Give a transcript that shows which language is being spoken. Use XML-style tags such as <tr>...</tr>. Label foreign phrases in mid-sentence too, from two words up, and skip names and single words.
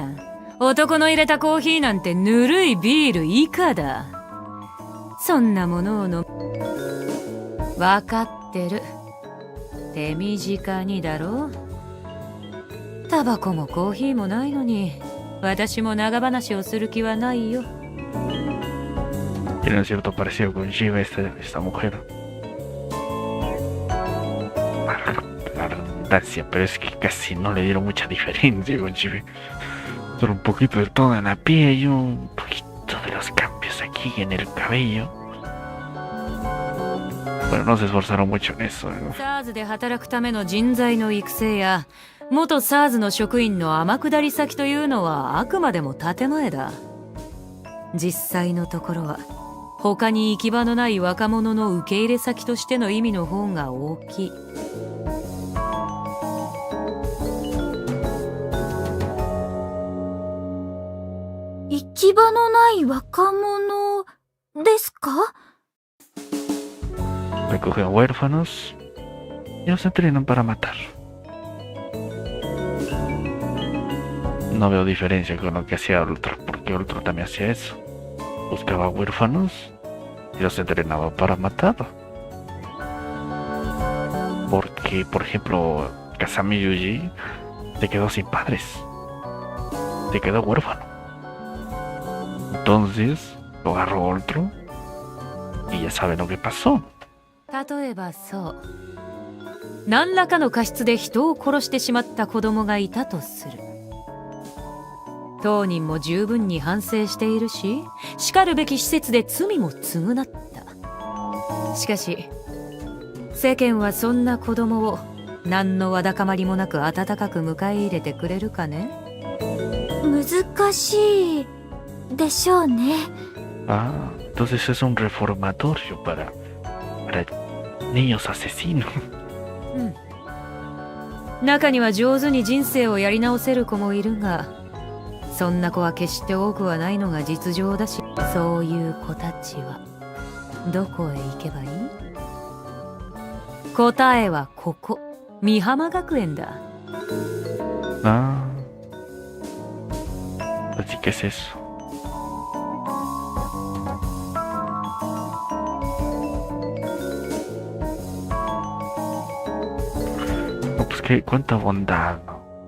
<ja>男の入れたコーヒーなんてぬるいビール以下だ。そんなものを飲む。わかってる。手短にだろ。タバコもコーヒーもないのに、私も長話をする気はないよ。</ja> <es>Tiene un cierto parecido con Shiva, esta mujer. La redundancia, pero es que casi no le dieron mucha diferencia con Shiva. Solo un poquito del tono en la piel y un poquito de los cambios aquí en el cabello. Bueno, no se esforzaron mucho en eso, ¿no?</es> <ja>SARS で働くための人材の育成や元 SARS の職員の天下り先というのはあくまでも建前だ。実際のところは他に行き場のない若者の受け入れ先としての意味の方が大きい。行き場のない若者ですか？</ja> <es>Recogen huérfanos y los entrenan para matar. No veo diferencia con lo que hacía Ultra, porque Ultra también hacía eso. buscaba huérfanos y los entrenaba para matar. Porque, por ejemplo, Kasami Yuji se quedó sin padres. Se quedó huérfano. Entonces, lo agarró otro y ya saben lo que pasó.</es> <ja>例えばそう何らかの過失で人を殺してしまった子供がいたとする。当人も十分に反省しているし、しかるべき施設で罪も償った。しかし世間はそんな子供を何のわだかまりもなく温かく迎え入れてくれるかね。難しいでしょうね。</ja> <es>Ah, entonces es un reformatorio para niños asesinos.</es> <ja>中には上手に人生をやり直せる子もいるが、そんな子は決して多くはないのが実情だし、そういう子たちはどこへ行けばいい？答えはここ、美浜学園だ。</ja> <es>Ah, así que es eso. No, pues qué, cuánta bondad, ¿no?</es>